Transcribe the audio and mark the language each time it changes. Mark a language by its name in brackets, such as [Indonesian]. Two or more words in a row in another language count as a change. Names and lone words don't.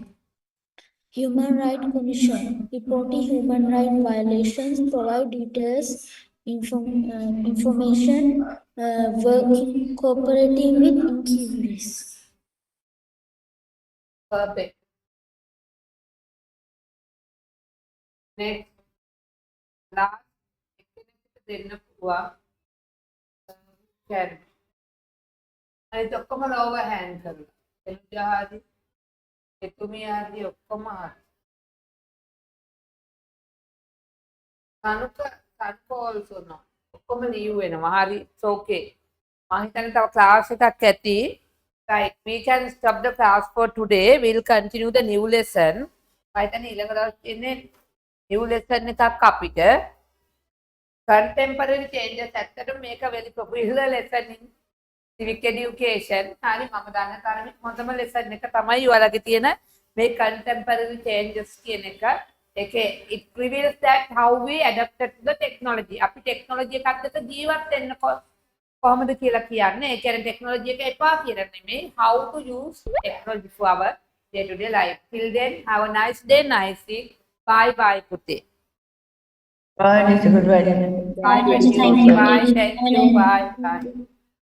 [English] Human Rights Commission, reporting human rights violations, provide details, information, working, cooperating with inquiries. Perfect. Next. Last. [Sinhala] දෙන්න පුළුවන්. Can. අනිත් ඔක්කොම [English] lower hand [Sinhala] කරලා. එළුජාදී එතුමියාදී ඔක්කොම හරි. [English] සනුක also no. [Sinhala] ඔක්කොම leave වෙනවා. හරි. [English] It's okay. [Sinhala] මම හිතන්නේ තව class එකක් ඇති. [English] Right. We can stop the class for today. We'll continue the new lesson. [Sinhala] මම හිතන්නේ ඊළඟ දවස් ඉන්නේ [English] new lesson [Sinhala] එකක් අපිට. [English] Contemporary changes [Sinhala] ඇත්තටම මේක [English] very popular lesson in civic education [Sinhala] හරි මම දන්න තරමින් හොඳම lesson එක තමයි ඔයාලගේ තියෙන මේ [English] contemporary changes [Sinhala] කියන එක. [English] ඒකේ it reveals that how we adapted to the technology. [Sinhala] අපි technology එකත් එක්ක ජීවත් වෙන්න කොහොමද කියලා කියන්නේ. ඒ කියන්නේ technology එක එපා කියලා නෙමෙයි, [English] how to use technology for our day to day life. Till then, have a nice day, nice week. Bye bye පුතේ. Bye, it's a good idea. Bye, thank you. Bye, thank you. Bye, bye.